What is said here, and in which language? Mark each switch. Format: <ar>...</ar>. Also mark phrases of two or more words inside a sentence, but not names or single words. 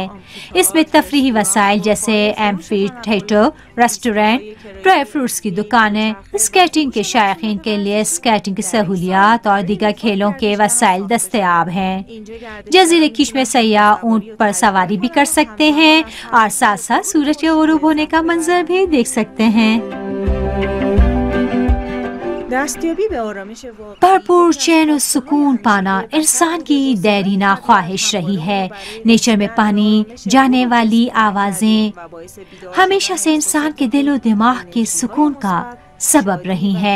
<ur>اس میں تفریحی وسائل جیسے ایمفی تھیٹر، ریسٹورینٹ، ڈرائی فروٹس کی دکانیں، اسکیٹنگ کے شائقین کے لیے اسکیٹنگ کی سہولیات اور دیگر کھیلوں کے وسائل دستیاب ہیں۔ جزیرے کیش میں سیاح اونٹ پر سواری بھی کر سکتے ہیں اور ساتھ ساتھ سورج کے غروب ہونے کا منظر بھی دیکھ سکتے ہیں۔</ur> <fa>دستیابی به آرامش واقعی</fa> <ur>بھرپور چین و سکون پانا انسان کی دیرینہ خواہش رہی ہے۔ نیچر میں پانی جانے والی آوازیں ہمیشہ سے انسان کے دل و دماغ کے سکون کا سبب رہی ہے۔</ur>